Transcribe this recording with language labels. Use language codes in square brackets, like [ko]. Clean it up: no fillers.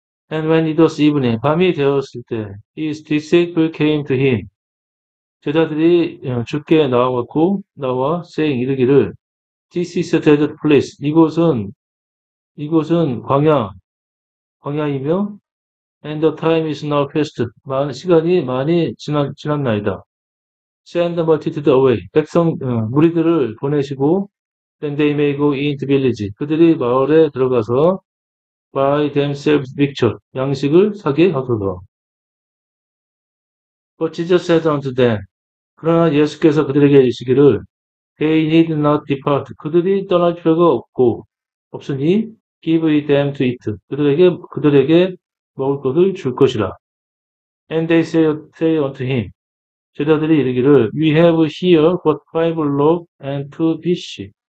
[en] And when it was evening, [ko] 밤이 되었을 때, [en] his disciples came to him, [ko] 제자들이 주께 나와 [en] saying [ko] 이르기를, [en] This is a desert place. [ko] 이곳은 광야이며, [en] and the time is now past. [ko] 시간이 많이 지났나이다. [en] Send the multitude away. [ko] 무리들을 보내시고, [en] then they may go into village. [ko] 그들이 마을에 들어가서 [en] buy themselves victual. [ko] 양식을 사게 하소서. [en] But Jesus said unto them. [ko] 그러나 예수께서 그들에게 이르시기를 [en] They need not depart. [ko] 그들이 떠날 필요가 없으니 [en] give them to eat. [ko] 그들에게 먹을 것을 줄 것이라. [en] And they say unto him. [ko] 제자들이 이르기를 [en] We have here but 5 loaves and 2 fish.